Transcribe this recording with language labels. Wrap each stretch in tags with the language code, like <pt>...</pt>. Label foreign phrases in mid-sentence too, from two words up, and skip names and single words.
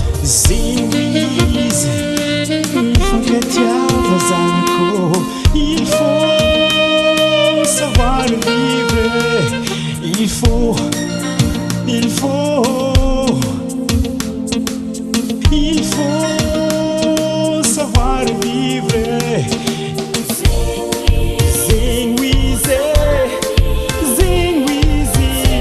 <mg>Zegny izy, mifankatiava zanako.</mg> <fr>Il faut savoir vivre. Il faut, il faut, il faut savoir vivre.</fr> <mg>Zegny izy, zegny izy.</mg>